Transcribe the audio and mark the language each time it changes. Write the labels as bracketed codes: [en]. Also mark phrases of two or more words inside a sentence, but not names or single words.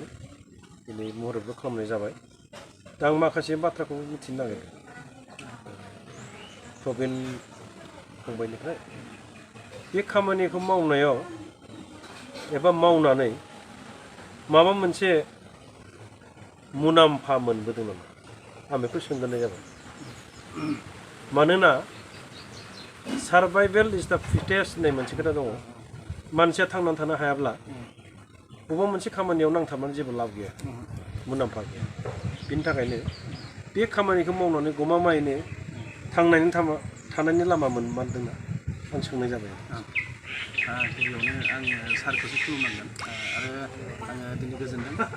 [brx] दिनै महरतबो खालामनाय जाबाय। दा आं माखासे बाथ्राखौ मिथिनो नागिरदों प्रवीण फंबायनिफ्राय। बे खामानिखौ मावनायाव एबा मावनानै माबा मोनसे मुलाम्फा मोनबोदों नामा, आं बेखौ सोंग्रोनाय जाबाय। मानोना [en] survival is the fittest [brx] होननाय मोनसे खोथा दङ। मानसिया थांनानै थानो हायाब्ला बबेबा मोनसे खामानियाव नांथाबनानै जेबो लाब गैया, मुलाम्फा गैया। बिनि थाखायनो बे खामानिखौ मावनानै गमामायैनो थानायनि लामा मोनमारदोंना, आं सोंनाय जाबाय। गिबियावनो आङो सारखौसो खुलुमनांगोन आरो आङो दिनै गोजोनदों।